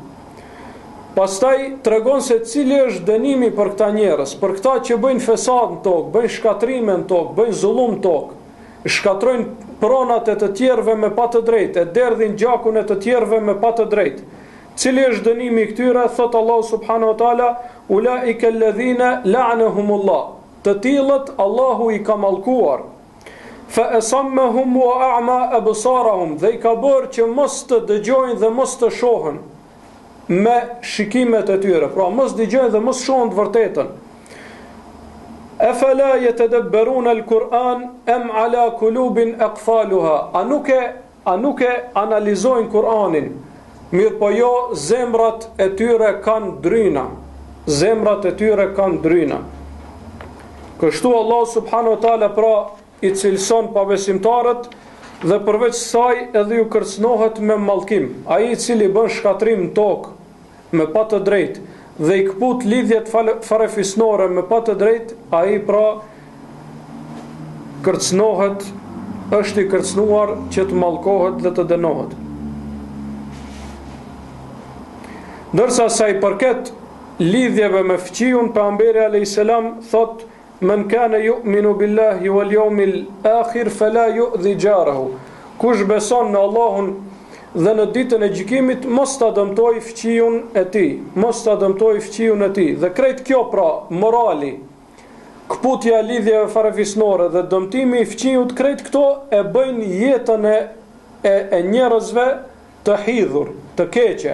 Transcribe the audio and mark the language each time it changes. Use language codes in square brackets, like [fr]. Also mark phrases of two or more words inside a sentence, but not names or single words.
[sq] Pastaj tregon se cili është dënimi për këta njerëz, për këta që bëjnë fesad në tokë, bëjnë shkatrime në tokë, bëjnë zullum në tokë, shkatrojnë pronat e të tjerëve me pa të drejtë, e derdhin gjakun e të tjerëve me pa të drejtë. Cili është dënimi i këtyre? Thot [ar] الله سبحانه وتعالى: أولئك الذين لعنهم الله. [sq] Të tillët Allahu i ka mallkuar. [ar] فأصمهم وأعمى أبصارهم, [sq] dhe i ka bërë që mos të dëgjojnë dhe mos të shohin me shikimet e tyre, pra mos dëgjojnë dhe mos shohin të vërtetën. [ar] أفلا يتدبرون القرآن أم على قلوب أقفالها. [sq] A nuk e analizojnë Kur'anin, mirë po jo, zemrat e tyre kanë dryna. Zemrat e tyre kanë dryna. Kështu [ar] الله سبحانه وتعالى [sq] pra i cilëson pabesimtarët, dhe përveç saj edhe ju kërcënohet me mallkim. Ai i cili bën shkatrim në tokë me pa të drejtë dhe i këput lidhjet farefisnore me pa të drejtë, ai pra kërcënohet, është i kërcënuar që të mallkohet dhe të dënohet. Ndërsa sa i përket lidhjeve me fqiun, pejgamberi [ar] عليه السلام [sq] thot: [ar] من كان يؤمن بالله واليوم الآخر فلا يؤذ جاره. [sq] Kush beson në Allahun dhe në ditën e gjykimit, mos ta dëmtoj fqiun e tij, mos ta dëmtoj fqiun e tij. Dhe krejt kjo pra, morali, këputja e lidhjeve farefisnore dhe dëmtimi i fqiut, krejt këto e bëjnë jetën e njerëzve të hidhur, të keqe.